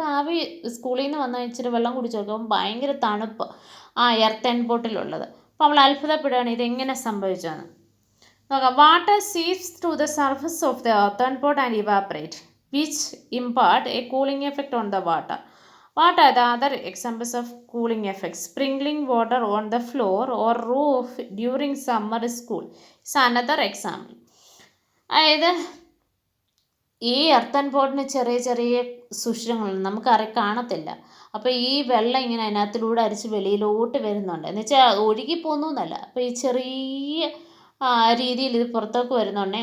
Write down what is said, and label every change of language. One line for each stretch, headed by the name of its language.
Malayalam: അപ്പോൾ ആവി സ്കൂളിൽ നിന്ന് വന്ന് ഇച്ചിരി വെള്ളം കുടിച്ച് നോക്കുമ്പോൾ ഭയങ്കര തണുപ്പ് ആ എർത്തൻ പോട്ടിലുള്ളത്. അപ്പോൾ അവൾ അത്ഭുതപ്പെടുകയാണ് ഇതെങ്ങനെ സംഭവിച്ചതെന്ന്. നോക്കാം.
English: Water seeps through the surface of the earthen pot and evaporate which impart a cooling effect on the water. What are the other examples of cooling effects? Sprinkling water on the floor or roof during summer school is another example.
Malayalam: അതായത് ഈ earthen പോട്ടിന് ചെറിയ ചെറിയ സുഷിരങ്ങൾ കാണത്തില്ല. അപ്പോൾ ഈ വെള്ളം ഇങ്ങനെ അതിനകത്തിലൂടെ അരിച്ച് വെളിയിലോട്ട് വരുന്നുണ്ട്, എന്ന് വെച്ചാൽ ഒഴുകിപ്പോന്നു എന്നല്ല. അപ്പോൾ ഈ ചെറിയ രീതിയിൽ ഇത് പുറത്തേക്ക് വരുന്നുണ്ട്.